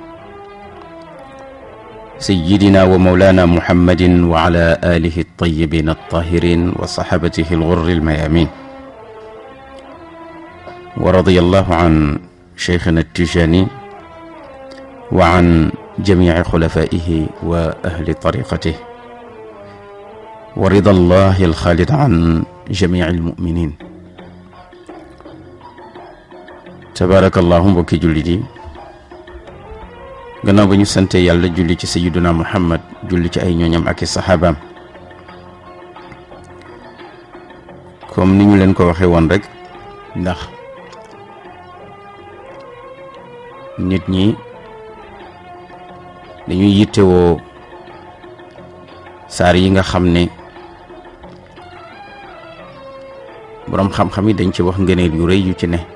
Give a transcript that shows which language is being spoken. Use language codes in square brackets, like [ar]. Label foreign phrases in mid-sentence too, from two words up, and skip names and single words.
[ar] سيدنا ومولانا محمد وعلى آله الطيبين الطاهرين وصحبته الغر الميامين، ورضي الله عن شيخنا التجاني وعن جميع خلفائه وأهل طريقته، ورضا الله الخالد عن جميع المؤمنين. تبارك الله. [wo] mbokki jullit yi, gannaaw ba ñu sante yàlla julli ci sayyiduna Muhammad, julli ci ay ñooñam ak i saxaabaam, comme ni ñu leen ko waxee woon rek, ndax nit ñi dañuy yittewoo saar yi nga xam ne boroom xam-xam yi dañ ci wax ngëneel yu rëy yu ci ne.